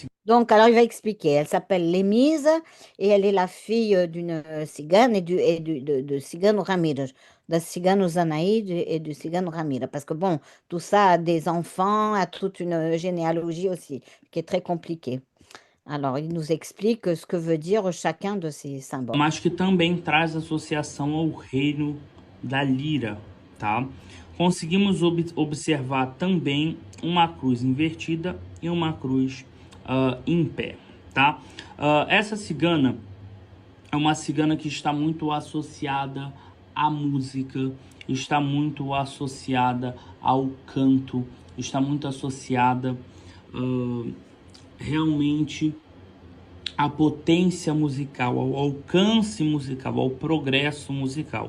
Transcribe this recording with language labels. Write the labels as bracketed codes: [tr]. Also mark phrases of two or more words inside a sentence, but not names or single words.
[fr] Donc, alors il va expliquer. Elle s'appelle Lémise et elle est la fille d'une cigane de Cigano Ramirez, de Cigano Zanaïde et du Cigano Ramirez. Parce que bon, tout ça a des enfants, a toute une généalogie aussi, qui est très compliquée. Alors, il nous explique ce que veut dire chacun de ces symboles. [pt] Mas que também traz associação ao reino da lira, tá? Conseguimos observar também uma cruz invertida e uma cruz em pé, tá? Essa cigana é uma cigana que está muito associada à música, está muito associada ao canto, está muito associada realmente à potência musical, ao alcance musical, ao progresso musical.